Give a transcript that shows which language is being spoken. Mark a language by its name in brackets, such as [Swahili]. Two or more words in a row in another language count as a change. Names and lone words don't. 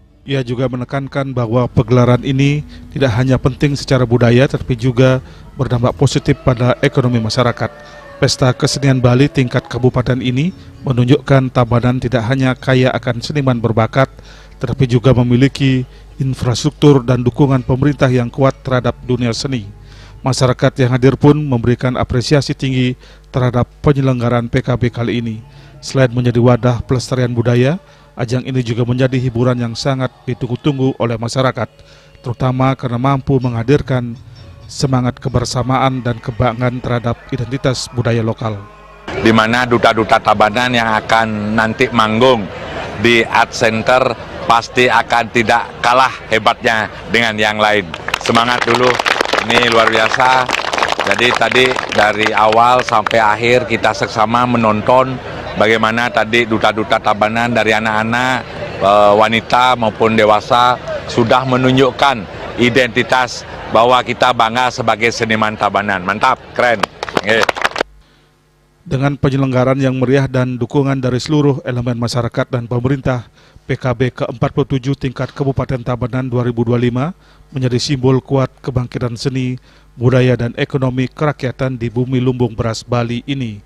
[Indonesian] Ia juga menekankan bahwa pegelaran ini tidak hanya penting secara budaya, tetapi juga berdampak positif pada ekonomi masyarakat. Pesta Kesenian Bali tingkat kabupaten ini menunjukkan Tabanan tidak hanya kaya akan seniman berbakat, tetapi juga memiliki infrastruktur dan dukungan pemerintah yang kuat terhadap dunia seni. Masyarakat yang hadir pun memberikan apresiasi tinggi terhadap penyelenggaraan PKB kali ini. Selain menjadi wadah pelestarian budaya, ajang ini juga menjadi hiburan yang sangat ditunggu-tunggu oleh masyarakat, terutama karena mampu menghadirkan semangat kebersamaan dan kebanggaan terhadap identitas budaya lokal. Di mana duta-duta Tabanan yang akan nanti manggung di Art Center pasti akan tidak kalah hebatnya dengan yang lain. Semangat dulu, ini luar biasa. Jadi tadi dari awal sampai akhir kita seksama menonton bagaimana tadi duta-duta Tabanan dari anak-anak, wanita maupun dewasa sudah menunjukkan identitas bahwa kita bangga sebagai seniman Tabanan. Mantap, keren. Dengan penyelenggaraan yang meriah dan dukungan dari seluruh elemen masyarakat dan pemerintah, PKB ke-47 tingkat Kabupaten Tabanan 2025 menjadi simbol kuat kebangkitan seni, budaya dan ekonomi kerakyatan di bumi lumbung beras Bali ini.